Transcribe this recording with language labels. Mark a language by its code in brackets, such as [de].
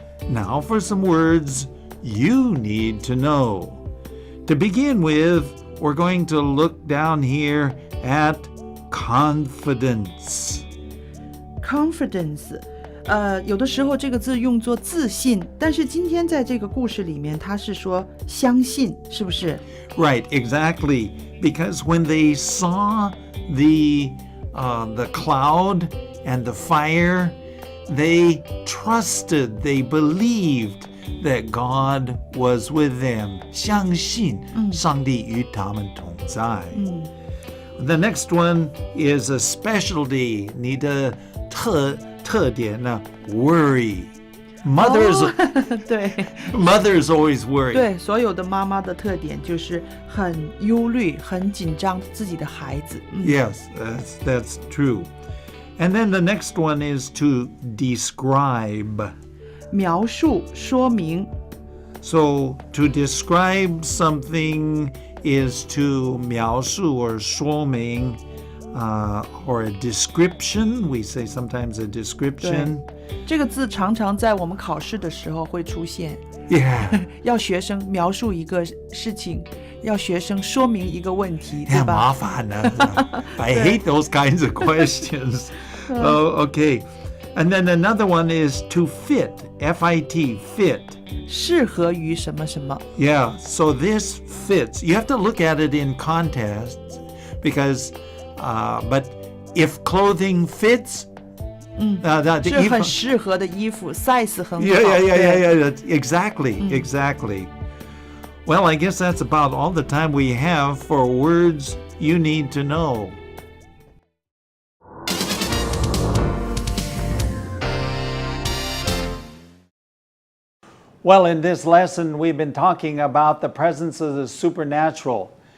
[en] Now for some words you need to know. To begin with, we're going to look down here at confidence. Confidence. [zh] 有的时候这个字用作自信，但是今天在这个故事里面，他是说相信，是不是？ [en] Right, exactly. Because when they saw the cloud and the fire, they trusted, they believed that God was with them. [zh] 相信上帝与他们同在。 [en] The next one is a specialty. [zh] 你的特点呢 [en] worry. Mothers, [zh] 对 [en] mothers always worry. [zh] 对，所有的妈妈的特点就是很忧虑、很紧张自己的孩子。 [en] Yes, that's true. And then the next one is to describe. [zh] 描述、说明。 [en] So to describe something is to [zh] 描述 [en] or [zh] 说明 [en] or a description. We say sometimes a description. [zh] 这个字常常在我们考试的时候会出现。 [en] Yeah. [zh] 要学生描述一个事情，要学生说明一个问题，对 [en] Yeah, [zh] 吧？麻烦啊。 [en] I hate those kinds of questions. Okay. And then another one is to fit. F-I-T, fit. [zh] 适合于什么什么。 [en] Yeah, so this fits. You have to look at it in context because, but if clothing fits, [zh] 是很适合的衣服 ，size 很好。 [en] Yeah. Exactly, exactly. Well, I guess that's about all the time we have for words you need to know. Well, in this lesson, we've been talking about the presence of the supernatural.